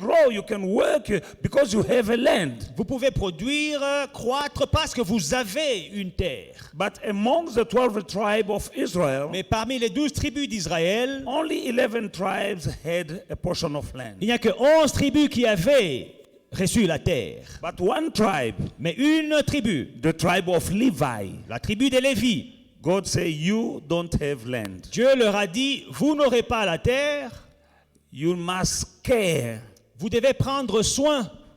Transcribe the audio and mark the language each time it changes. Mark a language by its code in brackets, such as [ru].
[en] You can work because you have a land. [fr] vous pouvez produire, croître parce que vous avez une terre. [en] But among the 12 tribes of Israel, [fr] Mais parmi les 12 tribus d'Israël, [en] only 11 tribes had a portion of land. [fr] il n'y a que 11 tribus qui avaient reçu la terre. [en] But one tribe, [fr] Mais une tribu, [en] the tribe of Levi, [fr] la tribu des Lévis, [en] God said, you don't have land. [fr] Dieu leur a dit, vous n'aurez pas la terre, [en] You must care [fr] vous devez prendre soin